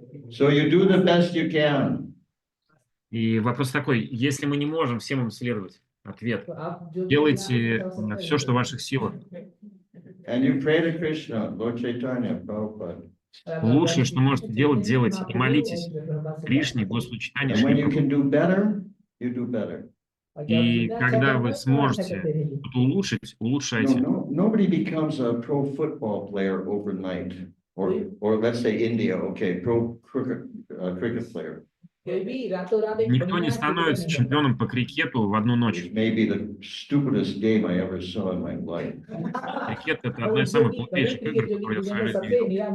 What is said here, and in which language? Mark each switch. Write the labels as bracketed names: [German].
[English] So you do the best you can. [Russian] И вопрос такой, если мы не можем всем им следовать, ответ, [Hindi] तो आप जो भी [Russian] делайте [Hindi] करना है, [Russian] все, что в ваших силах. [English] And you pray to Krishna, Lord Chaitanya, Prabhupada. [Russian] Лучшее, что можете делать, делайте. И молитесь Кришне, Господу Чайтанье, [English] And when you [Russian] Шри [English] can do better, you do better. [Russian] И когда вы сможете что-то улучшить, улучшайте. [English] Nobody becomes a pro football player overnight. Or let's say India, okay, pro cricket player. [Russian] Никто не становится чемпионом по крикету в одну ночь. [English] Which may be the stupidest game I ever saw in my life. [Russian] Крикет – это одна из самых глупейших игр, которые я в своей жизни видел.